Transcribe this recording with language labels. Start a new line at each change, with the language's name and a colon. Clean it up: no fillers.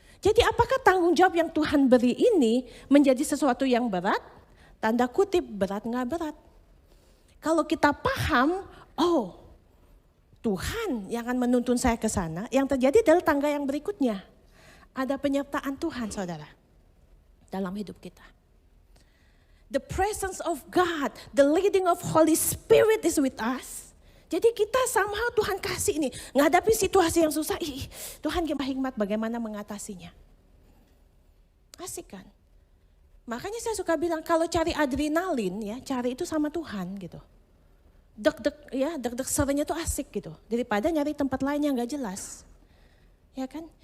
Indonesian: Jadi apakah tanggung jawab yang Tuhan beri ini menjadi sesuatu yang berat? Tanda kutip, berat nggak berat. Kalau kita paham, oh Tuhan yang akan menuntun saya ke sana, yang terjadi adalah tangga yang berikutnya. Ada penyertaan Tuhan saudara dalam hidup kita.
English: The presence of God, the leading of Holy Spirit is with us.
Indonesian: Jadi kita somehow Tuhan kasih ini, menghadapi situasi yang susah, Tuhan hikmat bagaimana mengatasinya. Asik kan? Makanya saya suka bilang kalau cari adrenalin ya, cari itu sama Tuhan gitu. Deg-deg serenya tuh asik gitu. Daripada nyari tempat lain yang gak jelas. Ya kan?